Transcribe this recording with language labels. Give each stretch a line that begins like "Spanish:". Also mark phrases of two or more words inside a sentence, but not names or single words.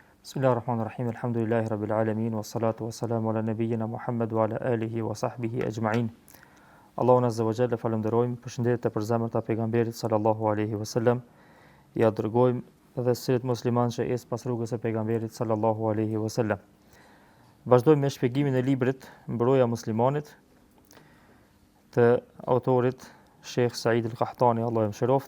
Arabic: بسم الله الرحمن الرحيم الحمد لله رب العالمين والصلاة والسلام على نبينا محمد وعلى آله وصحبه أجمعين.
Albanian: Allahun
Arabic: عز وجل
Albanian: falenderojmë, përshëndetje për zemrat e pejgamberit
Arabic: صلى الله عليه وسلم.
Albanian: Ja dërgojmë edhe sërit musliman që ecë pas rrugës e pejgamberit
Arabic: صلى الله عليه وسلم.
Albanian: Vazhdojmë me shpjegimin e librit Mbroja muslimanit të autorit Sheikh Said al-Qahtani, Allahu e mëshiroft.